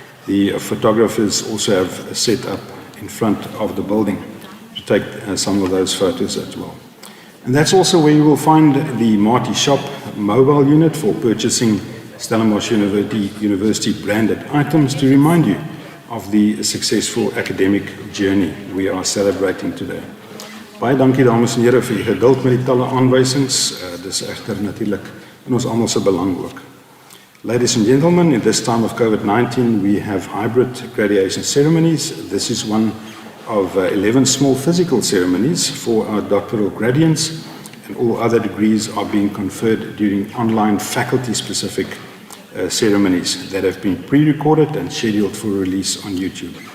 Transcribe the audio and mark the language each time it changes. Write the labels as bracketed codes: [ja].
[en] The photographers also have set up in front of the building to take some of those photos as well. And that's also where you will find the Marty Shop mobile unit for purchasing Stellenbosch University branded items to remind you of the successful academic journey we are celebrating today. [af] Baie dankie dames en here vir die geduld met die talle aanwysings. Dis egter natuurlik in ons almal se belang ook. [en] Ladies and gentlemen, in this time of COVID-19 we have hybrid graduation ceremonies. This is one of 11 small physical ceremonies for our doctoral gradients, and all other degrees are being conferred during online faculty-specific ceremonies that have been pre-recorded and scheduled for release on YouTube.